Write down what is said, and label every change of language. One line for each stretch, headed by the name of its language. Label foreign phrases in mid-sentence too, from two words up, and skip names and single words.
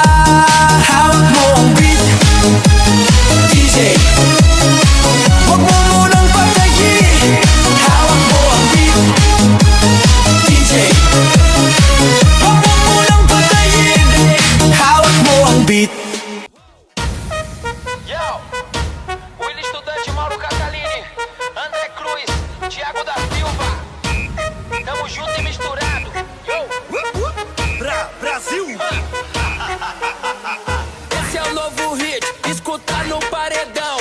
Filipino: Hawak mo ang beat, DJ, huwag mo munang patayin. Hawak mo ang beat, DJ, huwag mo munang patayin. Hawak mo ang beat.
Portuguese: Yo, Willy Estudante, Mauro Catalini, André Cruz, Thiago da Silva. Tamo junto e misturado. Yo, Brasil! Esse é o novo hit, escuta no paredão.